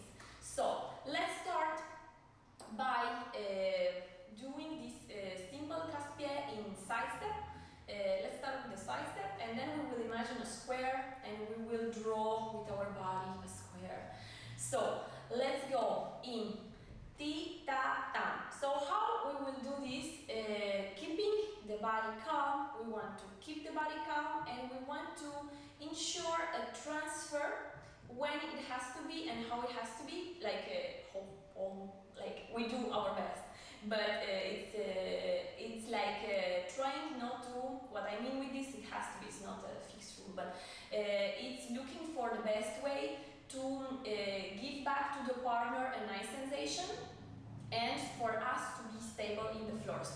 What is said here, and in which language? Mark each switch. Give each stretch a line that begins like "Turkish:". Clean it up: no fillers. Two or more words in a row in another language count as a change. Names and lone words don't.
English: So, let's start by doing this simple casse-pied in side step. Let's start with the side step, and then we will imagine a square and we will draw with our body a square. So, let's go in ti-ta-tam. So how we will do this, keeping the body calm, we want to keep the body calm and we want to ensure a transfer when it has to be and how it has to be, like like we do our best. But it's like trying not to, what I mean with this, it has to be, it's not a fixed rule, but it's looking for the best way to give back to the partner a nice sensation and for us to be stable in the floor.